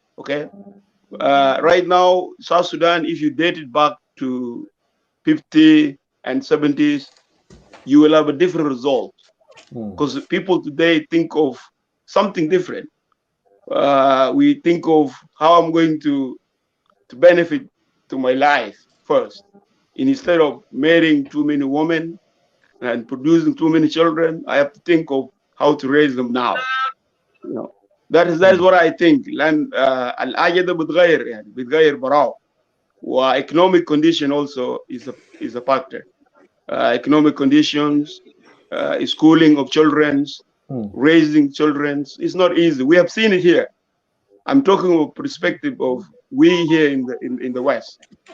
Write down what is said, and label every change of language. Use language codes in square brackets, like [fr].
[en] Okay, right now, South Sudan, if you date it back to 50s and 70s, you will have a different result, because people today think of something different. We think of how I'm going to benefit to my life first, instead of marrying too many women and producing too many children. I have to think of how to raise them now. You know. That is what I think. [ar] لأن الحاجة ده بتغير يعني بتغير براو. [en] Economic condition also is a factor. Economic conditions, schooling of children, raising children, it's not easy. We have seen it here. I'm talking about perspective of we here in the West.